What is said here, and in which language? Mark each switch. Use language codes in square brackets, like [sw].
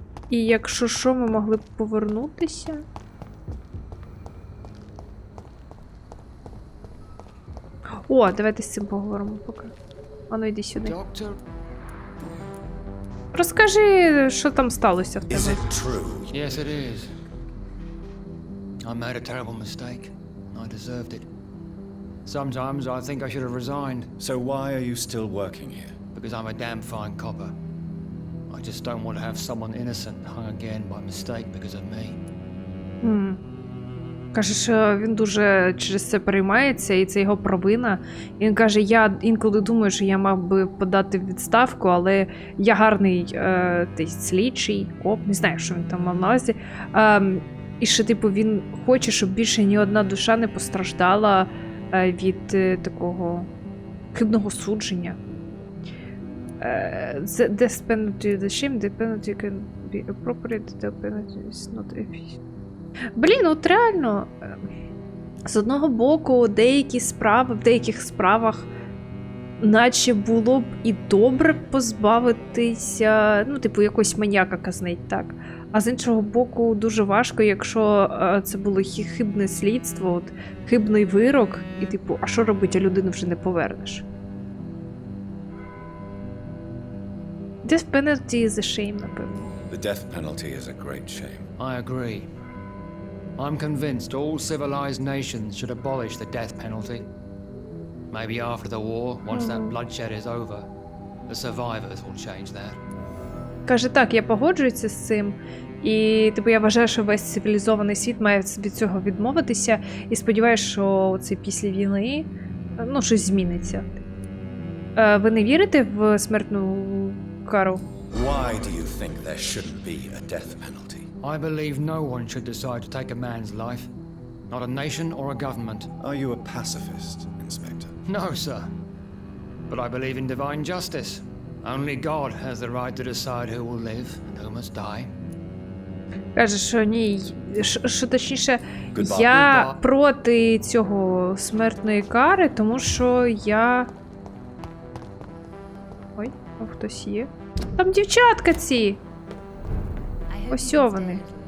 [uk] І якщо що, ми могли б повернутися. О, давайте з цим поговоримо поки. Ану, йди сюди. Розкажи, що там сталося в тебе. [en] Is it true? Yes, it is. I made a terrible mistake. I deserved it. Sometimes I think I should have resigned. So why are you still working here? Because I'm a damn fine copper. I just don't want to have someone innocent hung again by mistake because of me. [uk] Каже, що він дуже через це переймається, і це його провина. І він каже, я інколи думаю, що я мав би подати в відставку, але я гарний слідчий, коп, не знаю, що він там мав на увазі. І що, типу, він хоче, щоб більше ні одна душа не постраждала від такого хибного судження. [en] The death penalty, the shame, the penalty can be appropriate, the penalty is not efficient. [uk] Блін, от реально, з одного боку, деякі справи, в деяких справах наче було б і добре позбавитися, ну, типу, якогось маніяка казнить, так. А з іншого боку, дуже важко, якщо це було хибне слідство, от, хибний вирок, і типу, а що робити, а людину вже не повернеш. [en] Death penalty is a shame, напевно. The death penalty is a great shame. I agree. I'm convinced all civilized nations should abolish the death penalty. Maybe after the war, once that bloodshed is over, the survivors will change that. [uk] Каже, так, я погоджуюся з цим. І, типу, я вважаю, що весь цивілізований світ має від цього відмовитися. І сподіваюся, що це після війни, ну, щось зміниться. Ви не вірите в смертну кару? [en] Why do you think there shouldn't be a death penalty? I believe no one should decide to take a man's life. Not a nation or a government. Are you a pacifist, Inspector? No, sir. But I believe in divine justice. Only God has the right to decide who will live and who must die. [uk] Каже, що ні, що точніше, я проти цього смертної кари, тому що я... Ой, хтось є. Там дівчатка ці! Ось вони.